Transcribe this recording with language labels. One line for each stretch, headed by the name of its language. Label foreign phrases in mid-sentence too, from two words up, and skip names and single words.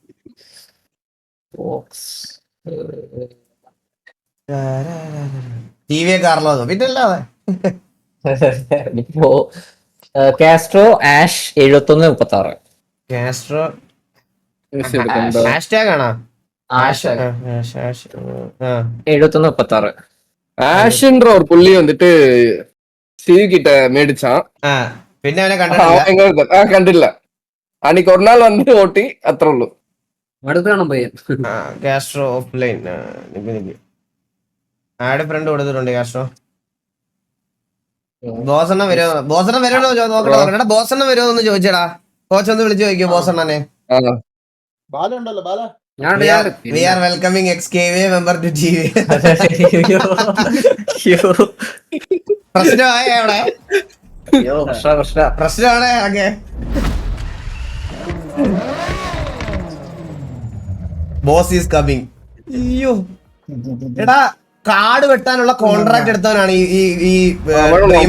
Malayalam: TV കാർലോ പിന്നല്ലാതെ. കാസ്ട്രോ ആഷ് 7136. കാസ്ട്രോ ഹാഷ്ടാഗ് ആണോ? ആഷ് 71-36.
Tamil: ஆஷ்ன்ற ஒரு புள்ளி வந்துட்டு ஸ்டீவ் கிட்ட மேடிச்சான்.
Malayalam: പിന്നെ അവനെ കണ്ടില്ല. അன்னைக்கு ഒരു നാൾ വന്ന് ഓട്ടി അത്രേ ഉള്ളൂ. അടുത്താണ് പയ്യൻ. കാസ്ട്രോ ഓഫ്ലൈൻ
English: add friend
Malayalam: കൊടുത്തിട്ടുണ്ട്. കാസ്ട്രോ ബോസണ്ണ വരുമോ നോക്കട്ടെ. ബോസണ്ണ വരുമോ എന്ന് ചോദിച്ചടാ. കോച്ച് ഒന്ന് വിളിച്ചു ചോദിക്കോ ബോസണ്ണനെ.
English: We are welcoming XKV member to TV.
Malayalam: പ്രശ്നമായ അവിടെ പ്രശ്നമാണ്.
English: okay boss is coming.
Malayalam: അയ്യോ എടാ കാട് വെട്ടാനുള്ള കോൺട്രാക്ട് എടുത്തവനാണ് ഈ ഡ്രീമർ.